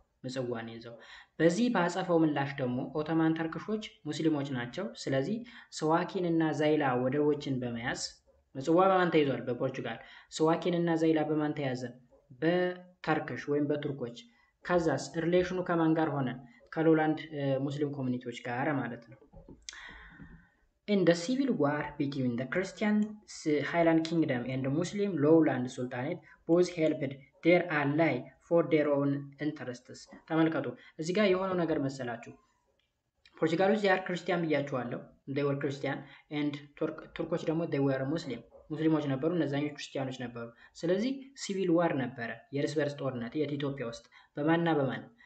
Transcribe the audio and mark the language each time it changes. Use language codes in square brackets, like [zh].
[am] ምጽዋን ይዘው። በዚህ በአጸፋው ምላሽ ደግሞ ኦቶማን ተርክሾች ሙስሊሞች ናቸው። ስለዚህ ስዋኪን እና ዛይላ ወደቦችን በመያዝ ምጽዋ በማን ተይዟል? በፖርቹጋል። ስዋኪን እና ዛይላ በማን ተያዘ? በተርክሽ ወይም በቱርኮች። ከዛስ ሪሌሽኑ ከማን ጋር ሆነ? ከሎላንድ ሙስሊም ኮሚኒቲዎች ጋር ማለት ነው። [en] In the civil war between the Christian Highland Kingdom and the Muslim Lowland Sultanate, both helped their ally for their own interests. [am] ተመልከቱ እዚህ ጋር የሆነው ነገር መሰላችሁ። ፖርቹጋሎች [en] they are [am] ክርስቲያን ብያችኋለሁ። [en] they were Christian and [am] ቱርኮች ደግሞ [en] they were [am] ሙስሊሞች ነበሩ፣ እነዛኞች ክርስቲያኖች ነበሩ። ስለዚህ ሲቪል ዋር ነበረ፣ የእርስ በርስ ጦርነት የኢትዮጵያ ውስጥ በማንና በማን?